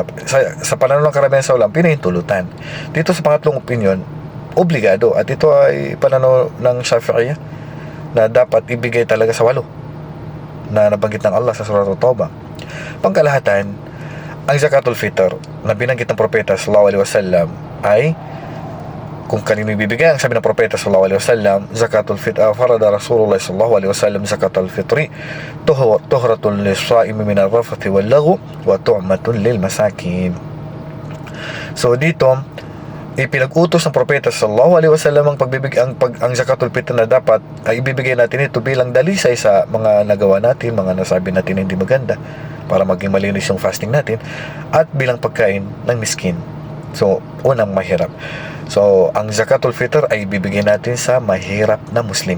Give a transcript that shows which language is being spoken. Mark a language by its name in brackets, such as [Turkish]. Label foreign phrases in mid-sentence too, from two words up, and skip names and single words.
[Filipino] Sa pananaw ng karamihan sa ulam, pinahintulutan. Dito sa pangatlong opinion, obligado. At ito ay pananaw ng Shafi'iyah na dapat ibigay talaga sa 8 na nabanggit ng Allah sa surat Tawbah. Pangkalahatan, ang zakatul fitr na binanggit ng propeta [Arabic] صلى الله عليه وسلم [Filipino] ay kung kanino ibibigay. Ang sabi ng propeta [Arabic] صلى الله عليه وسلم، زكاة الفطر، فرض رسول الله صلى الله عليه وسلم زكاة الفطر طهرة للصائم من الرفث واللغو وطعمة للمساكين. [Filipino] So dito ipinag-utos ng propeta [Arabic] صلى الله عليه وسلم [Filipino] ang zakatul fitr na dapat ay ibibigay natin ito bilang dalisay sa mga nagawa natin, mga nasabi natin na hindi maganda, para maging malinis yung fasting natin, at bilang pagkain ng miskin. So, unang mahirap. So, ang zakatul fitr ay ibibigay natin sa mahirap na Muslim.